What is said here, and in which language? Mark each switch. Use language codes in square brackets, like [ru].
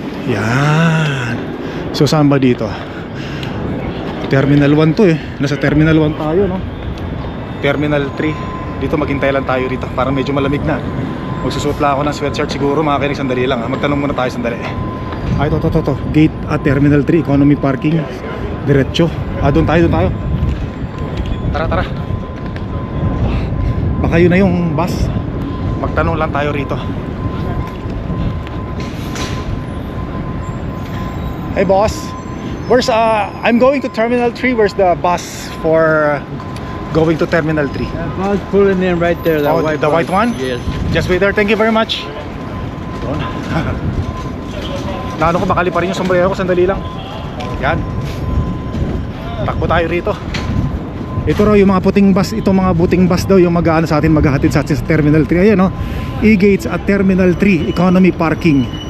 [tl] Yan. So saan ba dito? Terminal 1 to nasa Terminal 1 tayo Terminal 3. Dito maghintay lang tayo rito, parang medyo malamig na. Magsusuot lang ako ng sweatshirt siguro, mga kinig, sandali lang magtanong muna tayo sandali. Ito. Gate at Terminal 3, economy parking. Diretso. Doon tayo. Tara. Baka yun na yung bus. Magtanong lang tayo rito. [en] Hey boss, where's I'm going to Terminal 3. Where's the bus for going to Terminal 3? Bus pulling in right there. The white one? Yes. Just wait there. Thank you very much. [tl] Naano ko, bakali pa rin yung sombrero ko, sandali lang. Yan. Takbo tayo rito. Ito raw yung mga puting bus, itong mga buting bus daw yung mag-aano sa atin, maghahatid sa atin sa Terminal 3. Ayan E-gates at Terminal 3, economy parking.